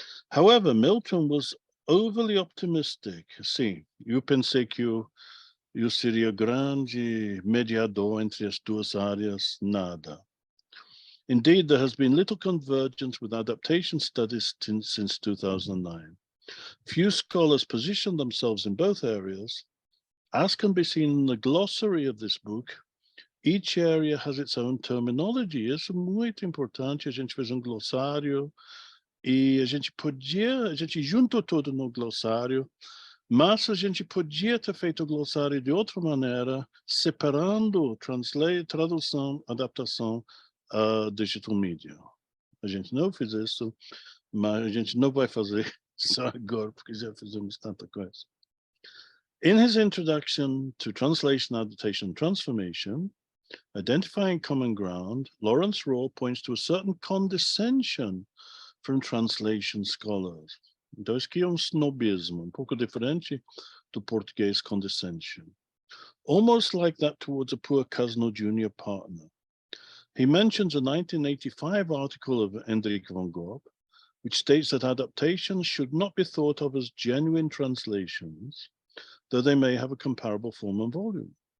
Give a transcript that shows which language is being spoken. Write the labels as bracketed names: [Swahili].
[English] However, Milton was overly optimistic. [Portuguese] Sim, eu pensei que eu seria grande mediador entre as duas áreas, nada. [English] Indeed, there has been little convergence with adaptation studies since 2009. Few scholars position themselves in both areas, As can be seen in the glossary of this book, each area has its own terminology. [Portuguese] Isso é muito importante. A gente fez glossário e a gente juntou tudo no glossário, mas a gente podia ter feito o glossário de outra maneira, separando tradução, adaptação a digital media. A gente não fez isso, mas a gente não vai fazer isso agora, porque já fizemos tanta coisa. [English] In his introduction to Translation, Adaptation, and Transformation, identifying common ground, Lawrence Raw points to a certain condescension from translation scholars. [Portuguese] Então, isso aqui é snobismo, pouco diferente do português condescension. [English] Almost like that towards a poor cousin or junior partner. He mentions a 1985 article of Hendrik van Gorp, which states that adaptations should not be thought of as genuine translations, though they may have a comparable form and volume.